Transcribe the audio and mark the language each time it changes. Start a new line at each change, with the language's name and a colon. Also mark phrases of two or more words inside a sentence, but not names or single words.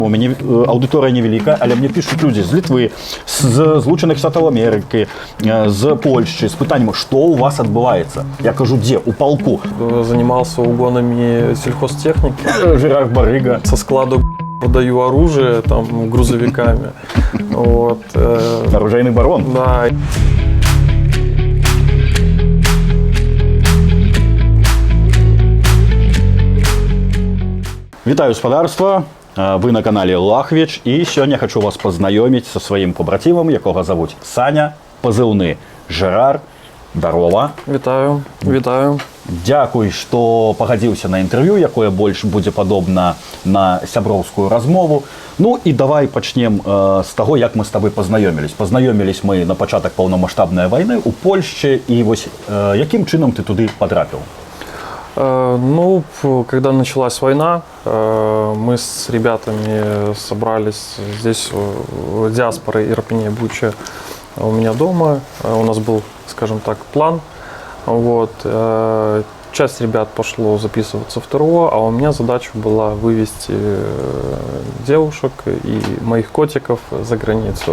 Belarusian: У мяне аўдыторыя невялікая, але мне
Russian: пишут люди
Belarusian: з Літвы, з Злучаных Штатаў Амерыкі, з Польшчы, з пытаннем, што у вас адбываецца. Я кажу, дзе? У полку.
Russian: Занимался угонами сельхозтехники. Жерар Барыга. Со склада продаю оружие там грузовиками. Вот. Оружейный барон. Да.
Belarusian: Вітаю, спадарства. Вы на канале Лахвич, і сёння хочу вас пазнаёміць са сваім побратимам, якога завуць Саня, пазыўны Жерар. Дарова. Вітаю, вітаю. Дзякуй, што пагадзіўся на інтэрв'ю, якое больш будзе падобна на сяброўскую размову. Ну і давай пачнем з таго, як мы з табой пазнаёмілись. Пазнаёмілись мы на пачатак паўнамаштабнай вайны ў Польшчы, і вось якім чынам ты туды потрапіў?
Russian: Ну, когда началась война, мы с ребятами собрались здесь, в диаспоре Ирпене, Буча, у меня дома. У нас был, скажем так, план. Вот. Часть ребят пошло записываться в ТРО, а у меня задача была вывести девушек и моих котиков за границу.